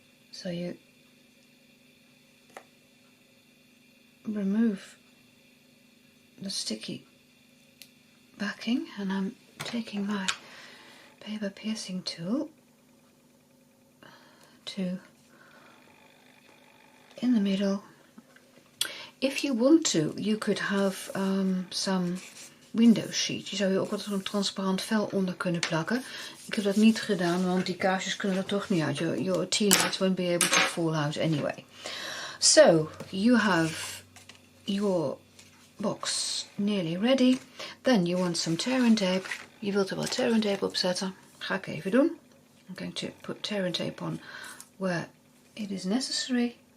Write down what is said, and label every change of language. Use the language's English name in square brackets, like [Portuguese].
[English] So you remove the sticky backing, and I'm taking my paper piercing tool to in the middle. If you want to, you could have some window sheet. [Dutch] Je zou hier ook wat zo'n transparant vel onder kunnen plakken. Ik heb dat niet gedaan, want die kaarsjes kunnen er toch niet uit. [English] Your tealights won't be able to fall out anyway. So, you have your box nearly ready. Then you want some tear and tape. [Dutch] Je wilt er wat tear and tape op zetten. Ga ik even doen. [English] I'm going to put tear and tape on where it is necessary.